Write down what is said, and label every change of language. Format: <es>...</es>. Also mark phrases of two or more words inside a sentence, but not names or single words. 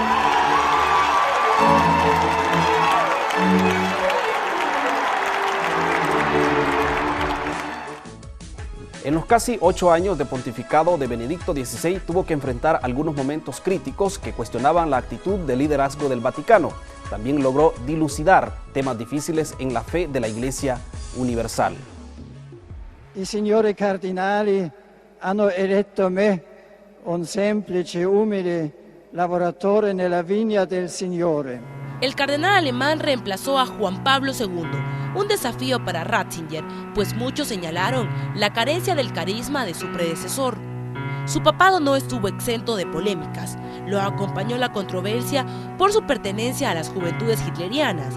<es>En los casi 8 años de pontificado de Benedicto XVI tuvo que enfrentar algunos momentos críticos que cuestionaban la actitud de liderazgo del Vaticano. También logró dilucidar temas difíciles en la fe de la Iglesia Universal.</es> <it>I signori cardinali hanno eletto me, un semplice, umile lavoratore nella vigna del Signore.</it> <es>El cardenal alemán reemplazó a Juan Pablo II, un desafío para Ratzinger, pues muchos señalaron la carencia del carisma de su predecesor. Su papado no estuvo exento de polémicas. Lo acompañó la controversia por su pertenencia a las juventudes hitlerianas.</es>